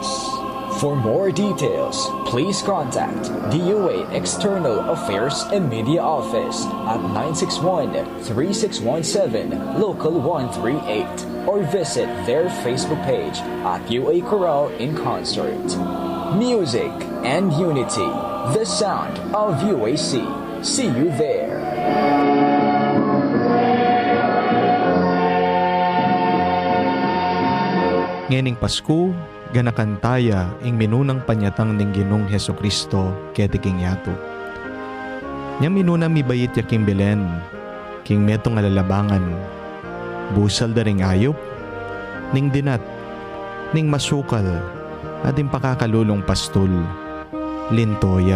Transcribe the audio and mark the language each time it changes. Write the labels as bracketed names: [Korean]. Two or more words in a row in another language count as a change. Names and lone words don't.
[English] For more details, please contact DOA External Affairs and Media Office at 961-3617 Local 138 or visit their Facebook page at UA Chorale in Concert. Music and Unity, the sound of UAC. See you there. [Pampanga] Ngening Pasko, ganakantaya ing minunang panyatang ning Ginong Hesukristo ketiking yato. Nyang minunang mibayit ya king Belen, king metong alalabangan, busal da ring ayop, ning dinat, ning masukal, at ing pakakalulong pastol, lintoya.